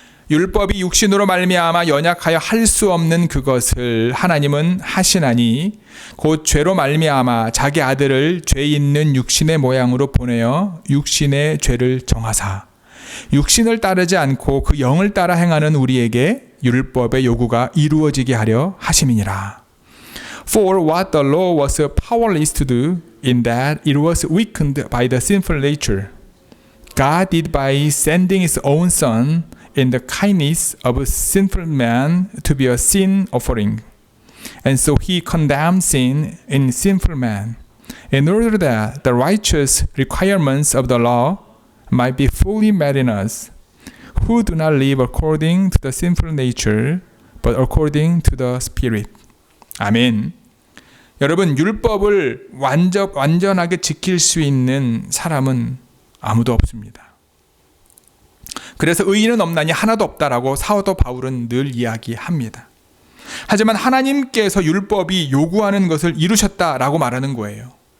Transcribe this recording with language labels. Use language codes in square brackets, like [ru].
[ko] 율법이 육신으로 말미암아 연약하여 할 수 없는 그것을 하나님은 하시나니 곧 죄로 말미암아 자기 아들을 죄 있는 육신의 모양으로 보내어 육신의 죄를 정하사 육신을 따르지 않고 그 영을 따라 행하는 우리에게 율법의 요구가 이루어지게 하려 하심이니라. [en] For what the law was powerless to do in that it was weakened by the sinful nature, God did by sending his own Son in the kindness of a sinful man to be a sin offering. And so he condemned sin in sinful man, in order that the righteous requirements of the law might be fully met in us, who do not live according to the sinful nature, but according to the Spirit. [ko] 아멘. 여러분, 율법을 완전하게 지킬 수 있는 사람은 아무도 없습니다. 그래서 의인은 없나니 하나도 없다라고 사도 바울은 늘 이야기합니다. 하지만 하나님께서 율법이 요구하는 것을 이루셨다라고 말하는 거예요.